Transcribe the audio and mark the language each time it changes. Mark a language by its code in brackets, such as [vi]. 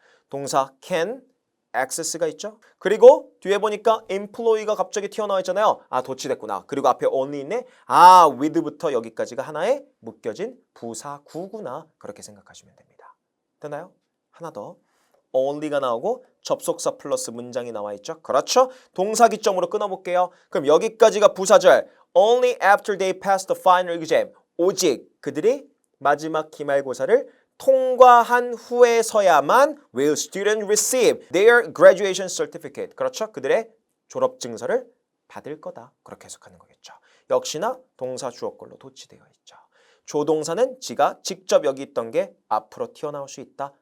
[ko] 동사 can, access가 있죠? 그리고 뒤에 보니까 employee가 갑자기 튀어나와 있잖아요. 아, 도치됐구나. 그리고 앞에 only 있네. 아, with부터 여기까지가 하나의 묶여진 부사구구나. 그렇게 생각하시면 됩니다. 되나요? 하나 더. only가 나오고 접속사 플러스 문장이 나와 있죠. 그렇죠? 동사 기점으로 끊어볼게요. 그럼 여기까지가 부사절. [en] Only after they pass the final exam. [ko] 오직 그들이 마지막 기말고사를 통과한 후에서야만 [en] will student receive their graduation certificate. [ko] 그렇죠? 그들의 졸업 증서를 받을 거다. 그렇게 해석하는 거겠죠. 역시나 동사 주어꼴로 도치되어 있죠. 조동사는 지가 직접 여기 있던 게 앞으로 튀어나올 수 있다.